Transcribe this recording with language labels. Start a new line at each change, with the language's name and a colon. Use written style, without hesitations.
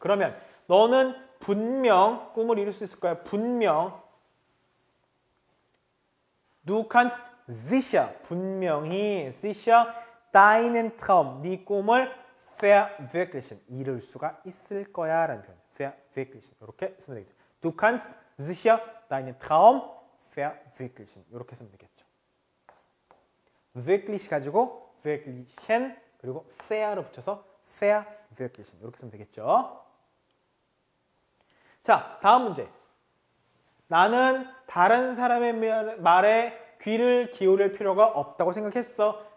Korean: 그러면 너는 분명 꿈을 이룰 수 있을 거야. 분명
German: Du kannst sicher
Korean: 분명히 sicher deinen Traum 네 꿈을 verwirklichen 이룰 수가 있을 거야 라는 표현. verwirklichen 이렇게 쓰면 되겠죠.
German: Du kannst sicher deinen Traum verwirklichen
Korean: 이렇게 쓰면 되겠죠. wirklich 가지고 verwirklichen 그리고 fair로 붙여서 verwirklichen 이렇게 쓰면 되겠죠. 자, 다음 문제. 나는 다른 사람의 말에 귀를 기울일 필요가 없다고 생각했어.